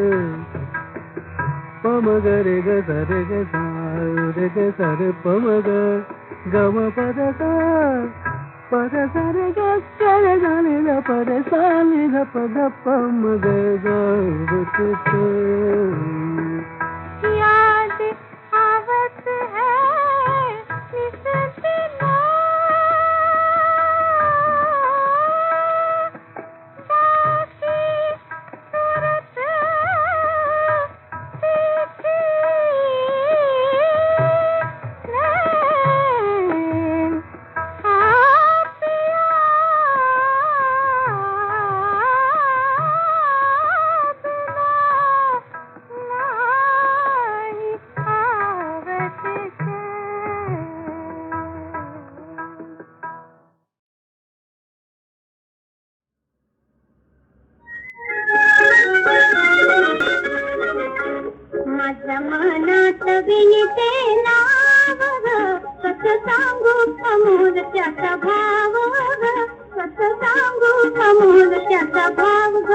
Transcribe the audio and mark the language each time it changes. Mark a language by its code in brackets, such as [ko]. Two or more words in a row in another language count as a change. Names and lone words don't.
[hi] प म ग रे ग सा रे ग सा रे ग सा रे प म ग ग म प द सा रे ग सा रे सा नी रा प रे सा नी रा प द प म ग ग रे स याद आवत है निस दिना बाकी सूरत देखी नैन आप नाही आवत [mr] माझ्या मनात विनिते नाव ग, कसं सांगू समोर त्याचा भाव ग, कसं सांगू समोर त्याचा भाव ग.